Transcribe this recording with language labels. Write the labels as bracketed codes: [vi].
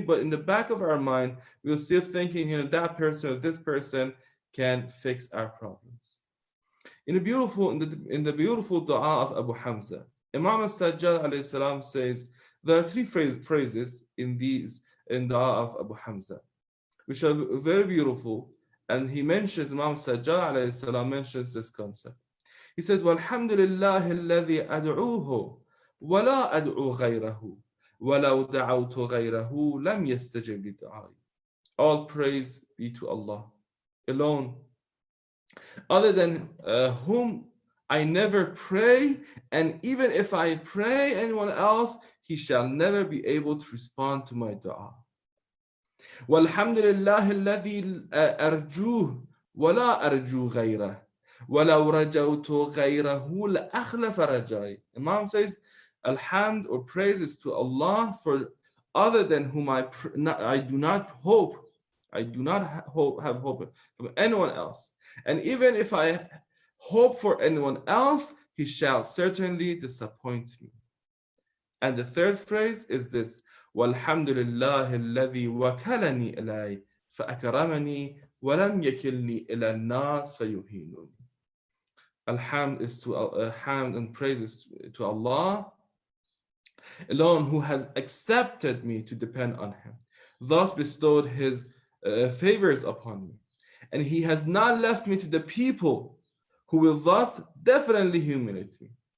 [en] But in the back of our mind, we're still thinking, that person or this person can fix our problems. In the beautiful dua of Abu Hamza, Imam Sajjad alayhi salam says, there are three phrases in dua of Abu Hamza, which are very beautiful. And he mentions, Imam Sajjad alayhi salam mentions this concept. He says, [ar] وَالْحَمْدُ لِلَّهِ الَّذِي أَدْعُوهُ وَلَا أَدْعُو غَيْرَهُ وَلَوْ دَعَوْتُ غَيْرَهُ لَمْ يَسْتَجِبْ لِدُعَائِي. [en] All praise be to Allah alone, other than whom I never pray, and even if I pray anyone else, he shall never be able to respond to my dua. [ar] وَالْحَمْدُ لِلَّهِ الَّذِي أَرْجُوهُ وَلَا أَرْجُو غَيْرَهُ وَلَوْ رَجَوْتُ غَيْرَهُ لَأَخْلَفَ رَجَائِي. [en] Imam says, Alhamd or praises to Allah for other than whom I do not hope. I do not have hope from anyone else. And even if I hope for anyone else, he shall certainly disappoint me. And the third phrase is this: [ar] وَالْحَمْدُ لِلَّهِ الَّذِي وَكَلَنِي إِلَيْهِ فَأَكْرَمَنِي وَلَمْ يَكِلْنِي إِلَى النَّاسِ فَيُهِينُونِ. [en] Alhamd is to hamd and praises to Allah alone, who has accepted me to depend on him, thus bestowed his favors upon me, and he has not left me to the people who will thus definitely humiliate me.